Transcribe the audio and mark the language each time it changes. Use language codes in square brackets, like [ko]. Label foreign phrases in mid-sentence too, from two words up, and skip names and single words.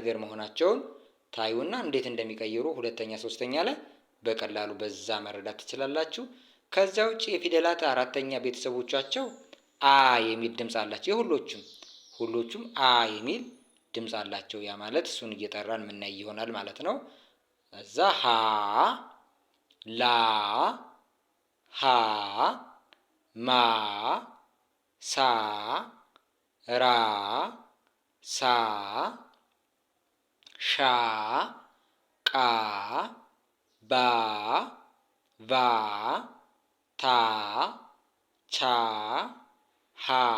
[am] እግር መሆናቸውን ታዩና እንዴት እንደሚቀይሩ ሁለተኛ ሶስተኛ ላይ በቀላሉ በዛ መረዳት ትችላላችሁ። ከዛ ውጭ የፊደላት አራተኛ ቤተሰቦቻቸው አ የሚል ድምፅ አላቸው። ሁሎቹም አ የሚል ድምፅ አላቸው። ያ ማለት እሱን እየጠራን የምናይ ይሆናል ማለት ነው። እዛ ሀ፣ ላ፣ ሀ፣ ማ፣ ሳ፣ ራ፣ ሳ፣ ሻ፣ ቃ፣ ባ፣ ቫ፣ ታ፣ ቻ፣ ሀ፣